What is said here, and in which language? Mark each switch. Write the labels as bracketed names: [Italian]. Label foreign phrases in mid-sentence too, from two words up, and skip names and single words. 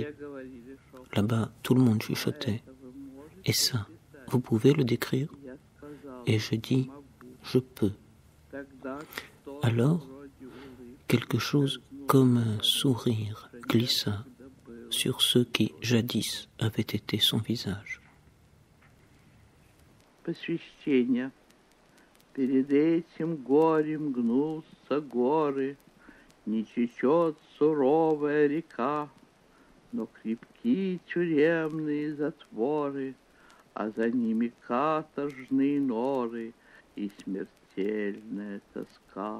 [French] Là-bas, tout le monde chuchotait. Et ça, vous pouvez le décrire? Et je dis, je peux. Alors, quelque chose comme un sourire glissa sur ce qui, jadis, avait été son visage. [Russian] Посвящение. Перед этим горем гнутся горы, не течет суровая река, но крепки тюремные затворы, а за ними каторжные норы и смертельная тоска.